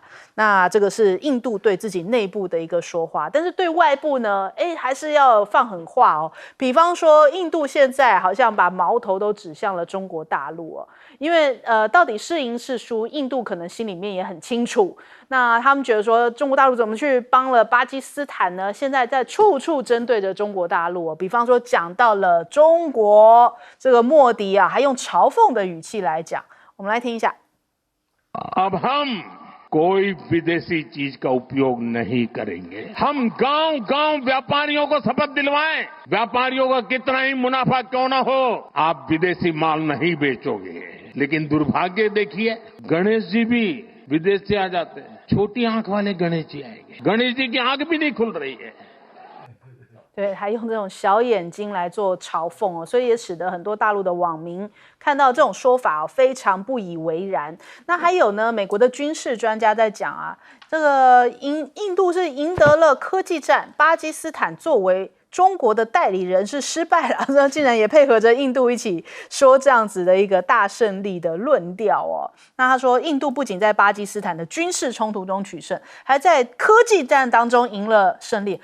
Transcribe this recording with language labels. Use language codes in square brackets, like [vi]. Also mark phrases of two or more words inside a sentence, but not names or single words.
[zh] 那这个是印度对自己内部的一个说话，但是对外部呢，还是要放狠话比方说，印度现在好像把矛头都指向了中国大陆因为到底是赢是输，印度可能心里面也很清楚。那他们觉得说，中国大陆怎么去帮了巴基斯坦呢？现在在处处针对着中国大陆比方说讲到了中国，这个莫迪还用嘲讽的语气来讲，我们来听一下。 [hi] कोई विदेशी चीज का उपयोग नहीं करेंगे। हम गांव-गांव व्यापारियों को शपथ दिलवाएं, व्यापारियों का कितना ही मुनाफा क्यों ना हो, आप विदेशी माल नहीं बेचोगे। लेकिन दुर्भाग्य देखिए, गणेश जी भी विदेश से आ जाते हैं, छोटी आंख वाले गणेश जी आएंगे, गणेश जी की आंख भी नहीं खुल रही है। [zh] 对，还用这种小眼睛来做嘲讽所以也使得很多大陆的网民看到这种说法非常不以为然。那还有呢，美国的军事专家在讲这个印度是赢得了科技战，巴基斯坦作为中国的代理人是失败了，竟然也配合着印度一起说这样子的一个大胜利的论调那他说，印度不仅在巴基斯坦的军事冲突中取胜，还在科技战当中赢了胜利。